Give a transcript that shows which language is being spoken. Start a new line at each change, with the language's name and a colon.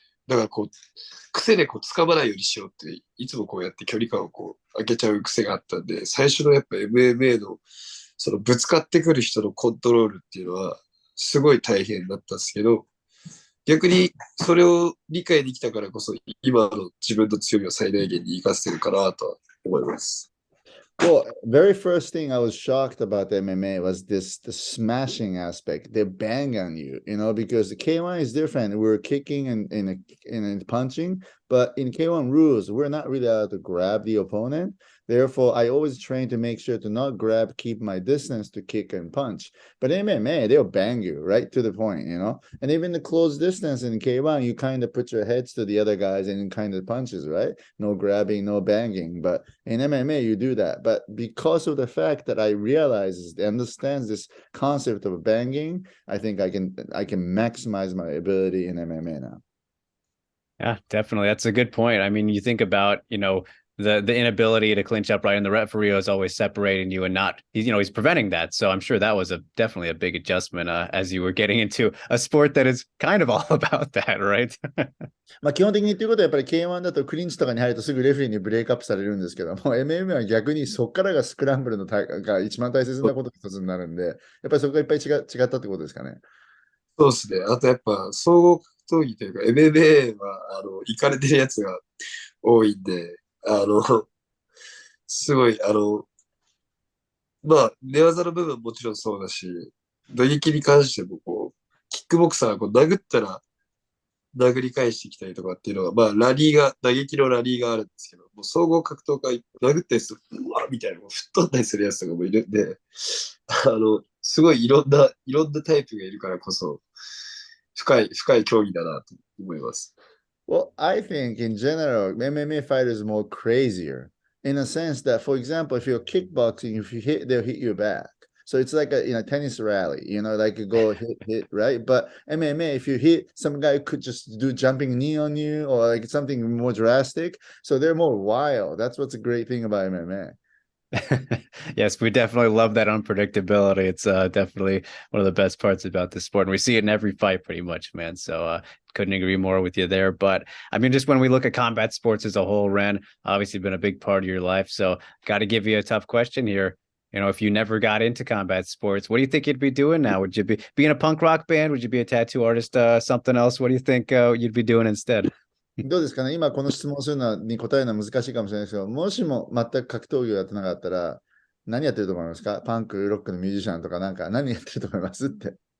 Japanese: だからこう、癖でこう掴まないようにしようって、いつもこうやって距離感をこう開けちゃう癖があったんで、最初のやっぱ MMA のそのぶつかってくる人のコントロールっていうのは、すごい大変だったんですけど、逆にそれを理解できたからこそ、今の自分の強みを最大限に活かせてるかなとは思います。
English: Well, very first thing I was shocked about MMA was the smashing aspect. They bang on you, because the K1 is different. We're kicking and punching, but in K1 rules, we're not really allowed to grab the opponent. Therefore, I always train to make sure to not grab, keep my distance to kick and punch. But in MMA, they'll bang you right to the point, And even the close distance in K1, you kind of put your heads to the other guys and kind of punches, right? No grabbing, no banging. But in MMA, you do that. But because of the fact that I realize understands this concept of banging, I think I can maximize my ability in MMA now. Yeah, definitely. That's a good point. I mean, you think about, the inability to clinch upright, and the referee is always separating you and not, he's preventing that. So I'm sure that was definitely a big adjustment as you were getting into a sport that is kind of all about that, right?
Japanese: 基本的に言ってることはやっぱり K1 だとクリンチとかに入るとすぐレフェリーにブレイクアップされるんですけども、MMA は逆にそこからがスクランブルのが一番大切なこと一つになるんで、やっぱりそこがいっぱい違ったってことですかね。そうですね。あとやっぱ総合格闘技というか MMA は、行かれてるやつが多いんで、すごい、寝技の部分もちろんそうだし、打撃に関してもこう、キックボクサーがこう殴ったら殴り返してきたりとかっていうのが、ラリーが、打撃のラリーがあるんですけど、もう総合格闘家殴ったりすると、うわみたいな、吹っ飛んだりするやつとかもいるんで、すごいいろんなタイプがいるからこそ、深い競技だなと思います。
English: Well, I think in general, MMA fighters are more crazier in a sense that, for example, if you're kickboxing, if you hit, they'll hit you back. So it's like a tennis rally, like you go hit, right? But MMA, if you hit, some guy could just do jumping knee on you or like something more drastic. So they're more wild. That's what's a great thing about MMA. Yes, we definitely love that unpredictability. It's definitely one of the best parts about the sport. And we see it in every fight pretty much, man. So couldn't agree more with you there. But I mean, just when we look at combat sports as a whole, Ren, obviously been a big part of your life. So got to give you a tough question here. If you never got into combat sports, what do you think you'd be doing now? Would you be in a punk rock band? Would you be a tattoo artist? Something else? What do you think you'd be doing instead?
Japanese: どうですかね、今この質問するのに答えるのは難しいかもしれないですけど、もしも全く格闘技をやってなかったら、何やってると思いますか？パンク、ロックのミュージシャンとか何やってると思いますって。